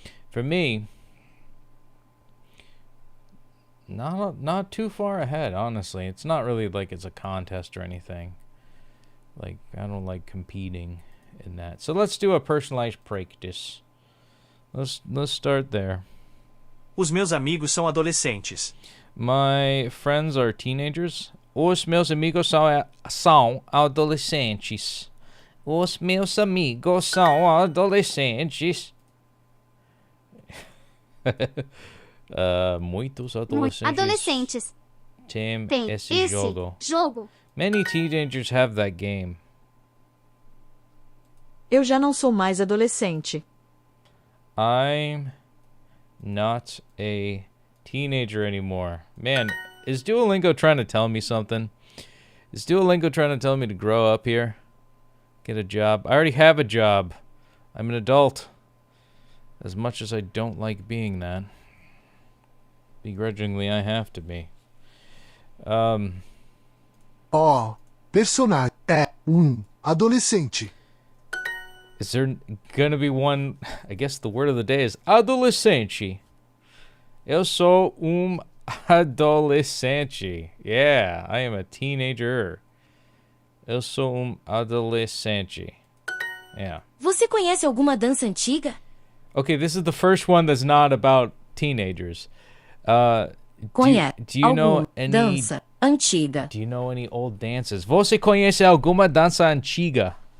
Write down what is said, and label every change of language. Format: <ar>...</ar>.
<en>For me, not too far ahead, honestly. It's not really like it's a contest or anything. I don't like competing in that. So let's do a personalized practice. Let's start there.</en> <pt>Os meus amigos são adolescentes.</pt> <en>My friends are teenagers.</en> <pt>Os meus amigos são adolescentes. Os meus amigos são adolescentes. Muitos adolescentes têm esse jogo.</pt> <en>Many teenagers have that game.</en> <pt>Eu já não sou mais adolescente.</pt> <en>I'm not a teenager anymore. Man, is Duolingo trying to tell me something? Is Duolingo trying to tell me to grow up here? Get a job? I already have a job. I'm an adult. As much as I don't like being that. Begrudgingly, I have to be.</en> <pt>Personagem é adolescente.</pt> <en>Is there gonna be one? I guess the word of the day is adolescente.</en> <pt>Eu sou adolescente.</pt> <en>Yeah, I am a teenager.</en> <pt>Eu sou adolescente.</pt> <en>Yeah.</en> <pt>Você conhece alguma dança antiga?</pt> <en>Okay, this is the first one that's not about teenagers.</en> <pt>Conhece</pt> <en>do you know</en> <pt>alguma</pt> <en>any</en> <pt>dança antiga?</pt> <en>Do you know any old dances?</en> <pt>Você conhece alguma dança antiga?</pt>